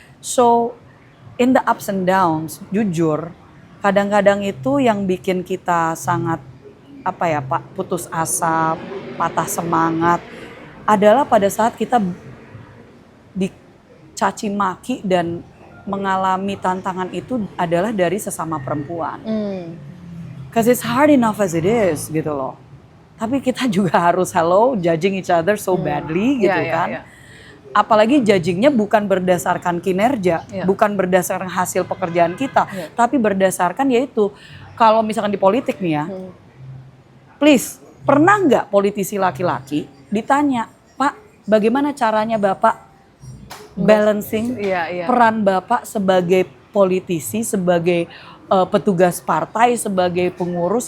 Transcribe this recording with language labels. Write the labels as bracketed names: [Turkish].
[English] So in the ups and downs, [Indonesian] jujur kadang-kadang itu yang bikin kita sangat putus asa, patah semangat adalah pada saat kita dicaci maki dan mengalami tantangan itu adalah dari sesama perempuan. [English] Cause it's hard enough as it is gitu loh. [Indonesian] Tapi kita juga harus [English] judging each other so badly [Indonesian] gitu kan. Apalagi judgingnya bukan berdasarkan kinerja, bukan berdasarkan hasil pekerjaan kita, tapi berdasarkan yaitu kalau misalkan di politik nih ya, please pernah nggak politisi laki-laki ditanya, Pak bagaimana caranya Bapak balancing peran Bapak sebagai politisi, sebagai petugas partai, sebagai pengurus,